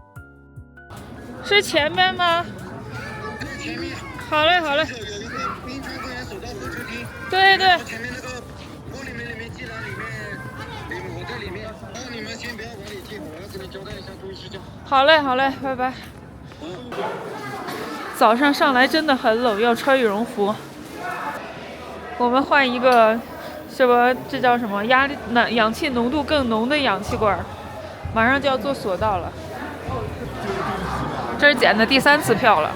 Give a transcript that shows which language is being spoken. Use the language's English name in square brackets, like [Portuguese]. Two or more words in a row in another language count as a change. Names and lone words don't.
[Chinese] 是前面嗎？前面。好嘞，好嘞。有一個冰川公園首道候車廳。對對。前面那個玻璃門裡面，進來裡面，我在裡面。然後你們先不要往裡進，我要跟你交代一下，注意事項。好嘞，好嘞，拜拜。早上上來真的很冷，要穿羽绒服。我們換一個什麼？這叫什麼？氧氣濃度更濃的氧氣罐。馬上就要坐索道了。這是檢的第3次票了。